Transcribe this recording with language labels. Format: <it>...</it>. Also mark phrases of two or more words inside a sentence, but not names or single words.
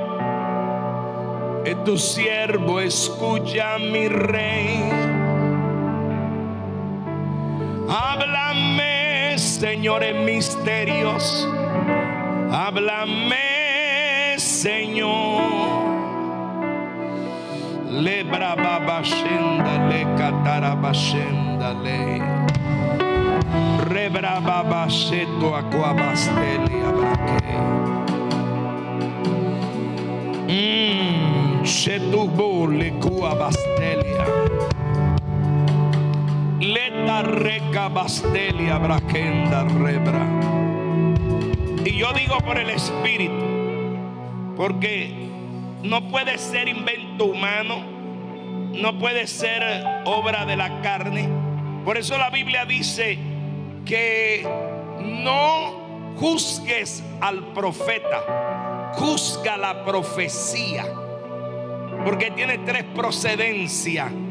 <es>Tu siervo escucha, mi rey. Háblame, Señor, en misterios. Háblame, Señor. Le braba bashenda, le catara bashenda, le rebraba basheto aquabastelia braque. Shetubo le cuabastelia. Leta reca bastelia braquenda rebra. Y yo digo por el Espíritu, porque no puede ser invento humano, no puede ser obra de la carne. Por eso la Biblia dice que no juzgues al profeta, juzga la profecía, porque tiene tres procedencias.</es>